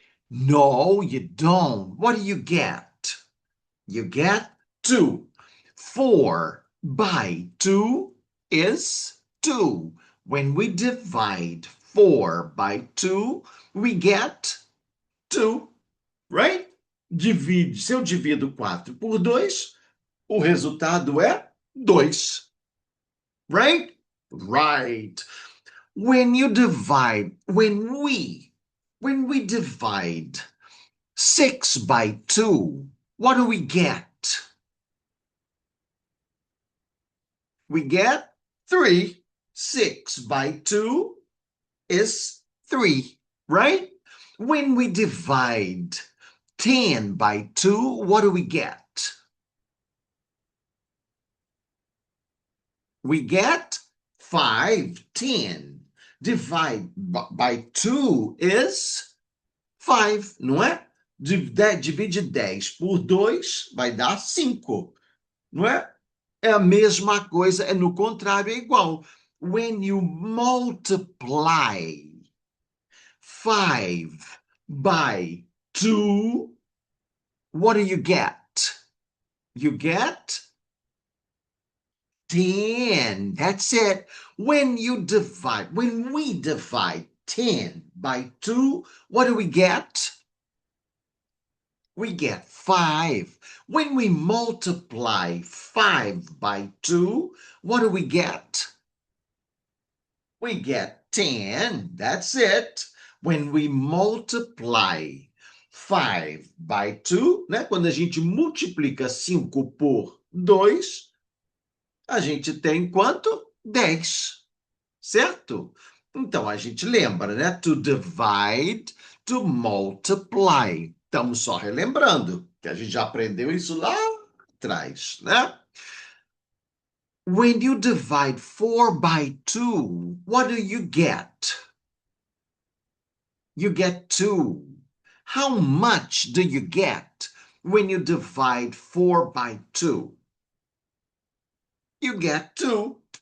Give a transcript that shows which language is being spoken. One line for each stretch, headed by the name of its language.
English: No, you don't. What do you get? You get 2. 4 by 2 is 2. When we divide 4 by 2, we get 2, right?
Portuguese: Se eu divido 4 por 2, o resultado é 2, right?
English: Right. When we divide 6 by 2, what do we get? We get 3. 6 by 2 is 3, right? When we divide 10 by 2, what do we get? We get 5. 10 divide by 2 is 5,
Portuguese: não é? Divide 10 por 2 vai dar 5, não é? É a mesma coisa, é no contrário, é igual.
English: When you multiply 5 by 2, what do you get? You get 10. That's it. When we divide 10 by 2, what do we get? We get 5. When we multiply 5 by 2, what do we get? We get 10. That's it. When we multiply 5 by 2, né?
Portuguese: Quando a gente multiplica 5 por 2, a gente tem quanto? 10, certo? Então a gente lembra, né?
English: To divide, to multiply.
Portuguese: Estamos só relembrando, que a gente já aprendeu isso lá atrás, né?
English: When you divide 4 by 2, what do you get? You get 2. How much do you get when you divide 4 by 2? You get 2.